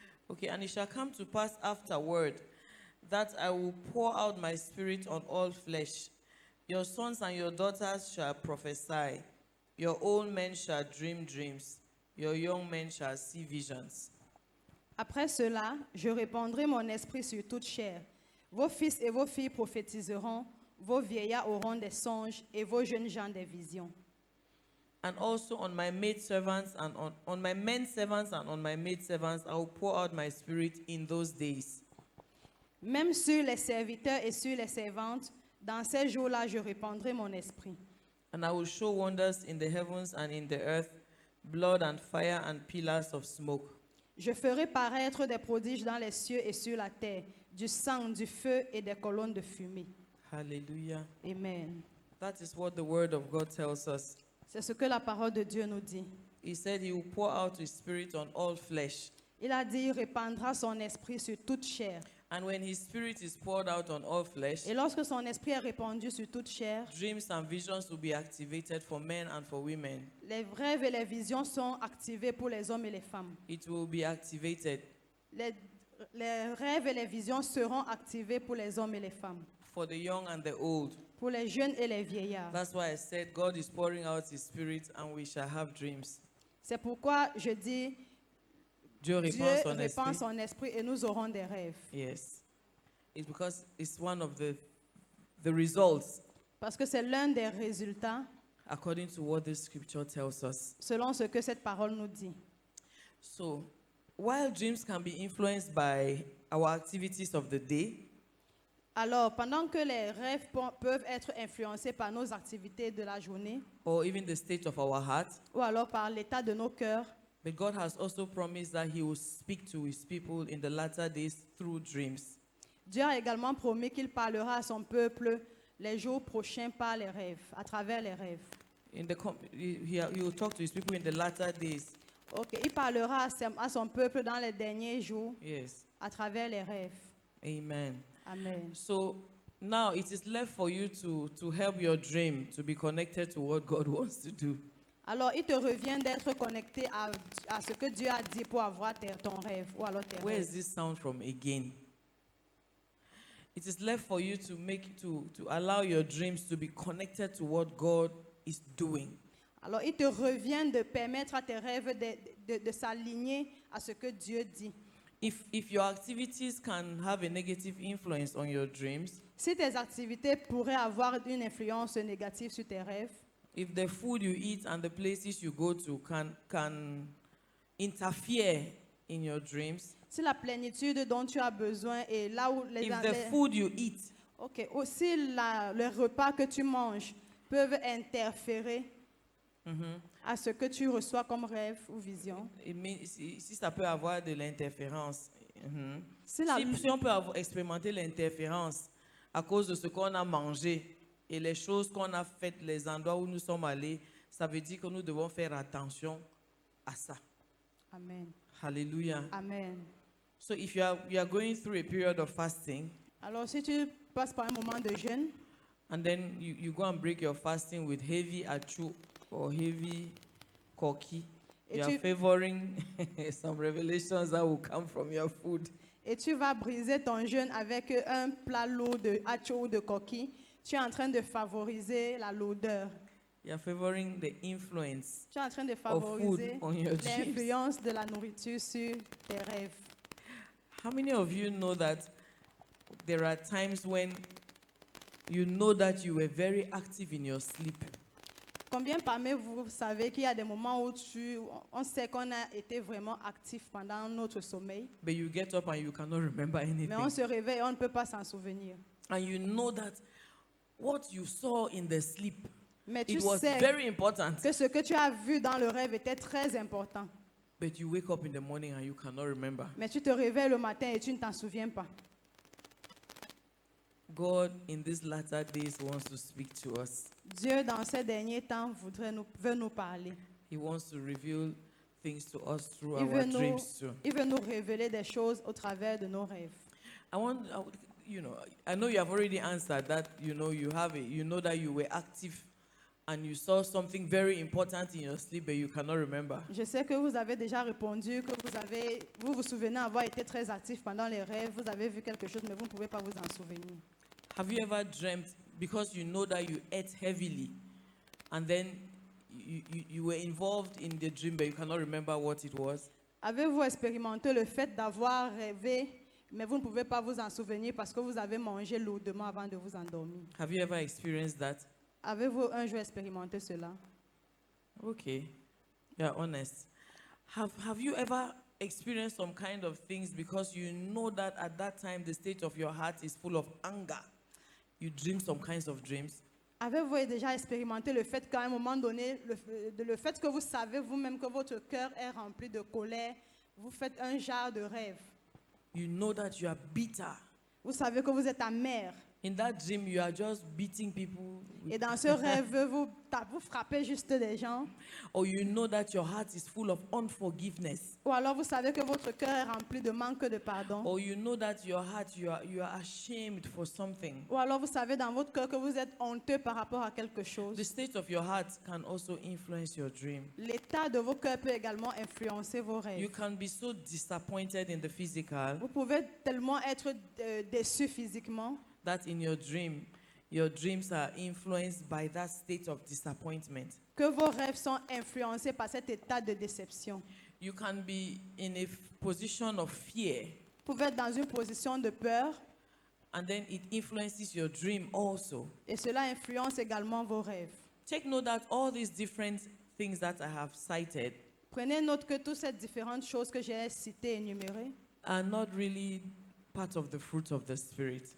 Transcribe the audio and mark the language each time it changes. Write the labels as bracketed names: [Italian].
[English] Okay, and it shall come to pass afterward that I will pour out my spirit on all flesh. Your sons and your daughters shall prophesy. Your old men shall dream dreams. Your young men shall see visions. [French] Après cela, je répandrai mon esprit sur toute chair. Vos fils et vos filles prophétiseront, vos vieillards auront des songes et vos jeunes gens des visions. [English] And also on my maidservants and on my men servants and on my maidservants, I will pour out my spirit in those days. [French] Même sur les serviteurs et sur les servantes, dans ces jours-là, je répandrai mon esprit. [English] And I will show wonders in the heavens and in the earth, blood and fire and pillars of smoke. [French] Je ferai paraître des prodiges dans les cieux et sur la terre, du sang, du feu et des colonnes de fumée. [English] Hallelujah. Amen. That is what the word of God tells us. [French] C'est ce que la parole de Dieu nous dit. [English] He said he will pour out his spirit on all flesh. [French] Il a dit, il répandra son esprit sur toute chair. [English] And when his spirit is poured out on all flesh, [French] Et lorsque son esprit est répandu sur toute chair, [English] dreams and visions will be activated for men and for women. [French] les rêves et les visions sont activés pour les hommes et les femmes. [English] It will be activated [French] Les rêves et les visions seront activés pour les hommes et les femmes, [English] for the young and the old. [French] pour les jeunes et les vieillards. [English] That's why I said God is pouring out his spirit and we shall have dreams. [French] C'est pourquoi je dis, Dieu Dieu répand son répand esprit. son esprit et nous aurons des rêves. [English] Yes. It's because it's one of the results [French] Parce que c'est l'un des résultats [English] according to what this scripture tells us. [French] selon ce que cette parole nous dit. [English] So, while dreams can be influenced by our activities of the day, [French] Alors, pendant que les rêves peuvent être influencés par nos activités de la journée [English] or even the state of our heart, [French] ou alors par l'état de nos cœurs, [English] but God has also promised that He will speak to His people in the latter days through dreams. [French] Dieu a également promis qu'il parlera à son peuple les jours prochains par les rêves, à travers les rêves. [English] He will talk to His people in the latter days. [French] Ok, il parlera à son peuple dans les derniers jours [English] Yes. [French] à travers les rêves. [English] Amen. Amen. So now it is left for you to help your dream to be connected to what God wants to do. [French] Alors, il te revient d'être connecté à ce que Dieu a dit pour avoir ton rêve ou alors tes [English] Where [French] rêves. [English] is this sound from again? It is left for you to allow your dreams to be connected to what God is doing. [French] Alors, il te revient de permettre à tes rêves de s'aligner à ce que Dieu dit. [English] If your activities can have a negative influence on your dreams, [French] Si tes activités pourraient avoir une influence négative sur tes rêves, [English] if the food you eat and the places you go to can interfere in your dreams, [French] si la plénitude dont tu as besoin et là où [English] if the food you eat [French] Ok, aussi les repas que tu manges peuvent interférer à ce que tu reçois comme rêve ou vision. si ça peut avoir de l'interférence, Si si on peut expérimenter l'interférence à cause de ce qu'on a mangé et les choses qu'on a faites, les endroits où nous sommes allés, ça veut dire que nous devons faire attention à ça. [English] Amen. Hallelujah. Amen. So if you are going through a period of fasting, [French] Alors, si tu passes par un moment de jeûne, [English] and then you go and break your fasting with heavy achu or heavy koki, [French] Et [English] you [French] tu- [English] are favoring some revelations that will come from your food. [French] et tu vas briser ton jeûne avec un plat lourd de hacho ou de coquille, tu es en train de favoriser la lourdeur. [English] You are favoring the influence [French] Tu es en train de [English] of [French] favoriser [English] food on your dreams. [French] l'influence de la nourriture sur tes rêves. [English] How many of you know that there are times when you know that you were very active in your sleep, [French] Combien parmi vous savez qu'il y a des moments où on sait qu'on a été vraiment actif pendant notre sommeil, [English] but you get up and you cannot remember anything? [French] mais on se réveille et on ne peut pas s'en souvenir. [English] And you know that what you saw in the sleep, [French] Mais tu [English] it was [French] sais [English] very important, [French] que ce que tu as vu dans le rêve était très important. [English] but you wake up in the morning and you cannot remember. [French] Mais tu te réveilles le matin et tu ne t'en souviens pas. [English] God in these latter days wants to speak to us. [French] Dieu, dans ces derniers temps, veut nous parler. [English] He wants to reveal things to us through [French] Il [English] our [French] veut, nous, [English] dreams too. [French] il veut nous révéler des choses au travers de nos rêves. [English] I know you have already answered that, you know that you were active and you saw something very important in your sleep, but you cannot remember. [French] Je sais que vous avez déjà répondu, que vous vous souvenez avoir été très actif pendant les rêves, vous avez vu quelque chose, mais vous ne pouvez pas vous en souvenir. [English] Have you ever dreamt because you know that you ate heavily and then you were involved in the dream, but you cannot remember what it was? [French] Avez-vous expérimenté le fait d'avoir rêvé, mais vous ne pouvez pas vous en souvenir parce que vous avez mangé lourdement avant de vous endormir? [English] Have you ever experienced that? [French] Avez-vous un jour expérimenté cela? [English] Okay, you're honest. Have you ever experienced some kind of things because you know that at that time the state of your heart is full of anger? You dream some kinds of dreams. [French] Avez-vous déjà expérimenté le fait qu'à un moment donné, le fait que vous savez vous-même que votre cœur est rempli de colère, vous faites un genre de rêve. [English] You know that you are bitter. [French] Vous savez que vous êtes amer. [English] In that dream, you are just beating people. [French] Et dans ce rêve, vous frappez juste des gens. [English] Or you know that your heart is full of unforgiveness. [French] Ou alors vous savez que votre cœur est rempli de manque de pardon. [English] Or you know that your heart, you are ashamed for something. [French] Ou alors vous savez dans votre cœur que vous êtes honteux par rapport à quelque chose. [English] The state of your heart can also influence your dream. [French] L'état de vos cœurs peut également influencer vos [English] You [French] rêves. [English] can be so disappointed in the physical [French] Vous pouvez tellement être déçu physiquement [English] that in your dream, your dreams are influenced by that state of disappointment. [French] Que vos rêves sont influencés par cet état de déception. [English] You can be in a position of fear, [French] Vous pouvez être dans une position de peur [English] and then it influences your dream also. [French] et cela influence également vos rêves. [English] Take note that all these different things that I have cited [French] Prenez note que toutes ces différentes choses que j'ai citées et énumérées [English] are not really part of the fruit of the Spirit.